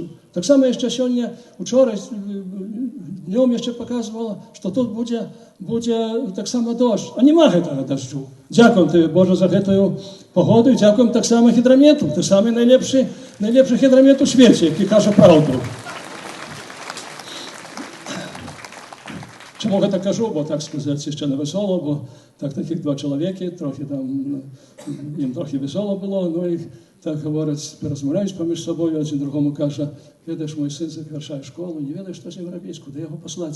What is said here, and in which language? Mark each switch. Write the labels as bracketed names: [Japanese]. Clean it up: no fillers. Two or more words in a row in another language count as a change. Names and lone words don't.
[Polish] Tak samo jeszcze сегодня, wczoraj, dniem jeszcze pokazywało, że tu będzie tak samo deszcz. A nie ma tego deszczu. Dziękuję Tobie, Boże, za tę pogodę i dziękuję tak samo hydrometu. To samy najlepszy hydromet w świecie, jaki każe prawdę. [Ukrainian] Чому я так кажу, бо так сказати ще не весело, бо так таких два чоловіки, трохи там, їм трохи весело було, ну і так говорять, розмовляють поміж собою, один другому каже: «Видиш, мій син завершає школу, не видиш, що з ним робити, куди його послати?»